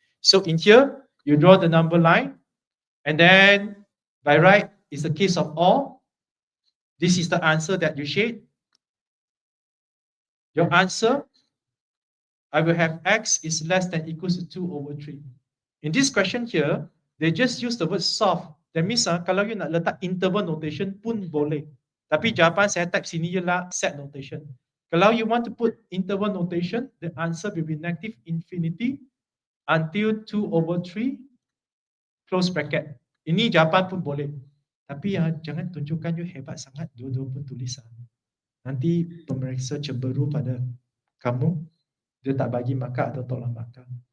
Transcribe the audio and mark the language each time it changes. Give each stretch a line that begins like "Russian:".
English: So in here, you draw the number line, and then by right is the case of all. This is the answer that you shade. Your answer, I will have x is less than equals to 2/3. In this question here, they just use the word solve. That means
Malay: kalau you nak letak interval notation pun boleh. Tapi jawapan saya type sini ialah set notation.
English: Kalau you want to put interval notation, the answer will be negative infinity until 2/3 close bracket.
Malay: Ini jawapan pun boleh. Tapi jangan tunjukkan you hebat sangat dua-dua pun tulis. Nanti pemeriksa cemberu pada kamu, dia tak bagi markah atau tolak markah.